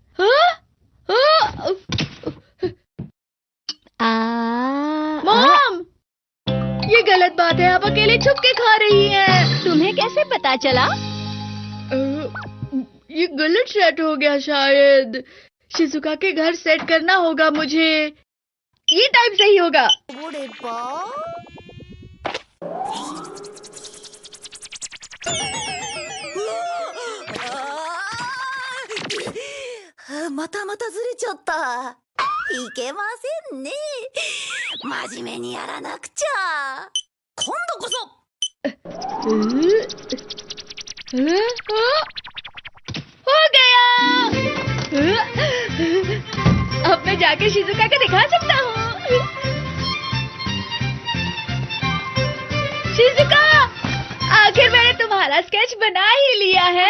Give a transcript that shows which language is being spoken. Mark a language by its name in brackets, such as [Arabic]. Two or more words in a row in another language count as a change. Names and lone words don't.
[Hindi] मॉम, ये गलत बात है। आप अकेले छुप के खा रही हैं। तुम्हें कैसे पता चला? ये गलत सेट हो गया शायद। शिजुका के घर सेट करना होगा मुझे। ये टाइम सही होगा। [Japanese] またまたずれちゃった。いけませんね。真面目にやらなくちゃ。今度こそ。 [Hindi] हो गया। अब मैं जाकर शिजुका को दिखा सकता हूँ। शिजुका, आखिर मैंने तुम्हारा स्केच बना ही लिया है।